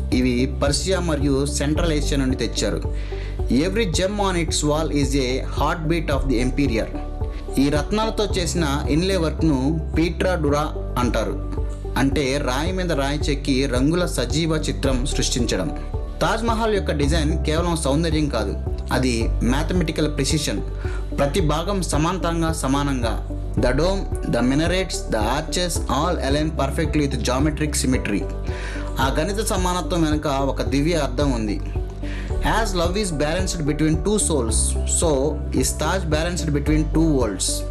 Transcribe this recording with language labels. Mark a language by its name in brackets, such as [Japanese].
[Telugu] ఇవి పర్షియా మరియు central Asia నుండి తెచ్చారు. [English] Every gem on its wall is a heart beat of the emperor. [Telugu] ఈ రత్నాలతో చేసిన ఇన్లే వర్క్ను పీట్రా డురా అంటారు, అంటే రాయి మీద రాయి చెక్కి రంగుల సజీవ చిత్రం సృష్టించడం. తాజ్మహల్ యొక్క డిజైన్ కేవలం సౌందర్యం కాదు, అది మ్యాథమెటికల్ ప్రిసిషన్. ప్రతి భాగం సమానంగా. [English] The dome, the minarets, the arches all align perfectly with geometric symmetry. [Telugu] ఆ గణిత సమానత్వం వెనుక ఒక దివ్య అర్థం ఉంది. [English] As love is balanced between 2 souls, so is Taj balanced between 2 worlds.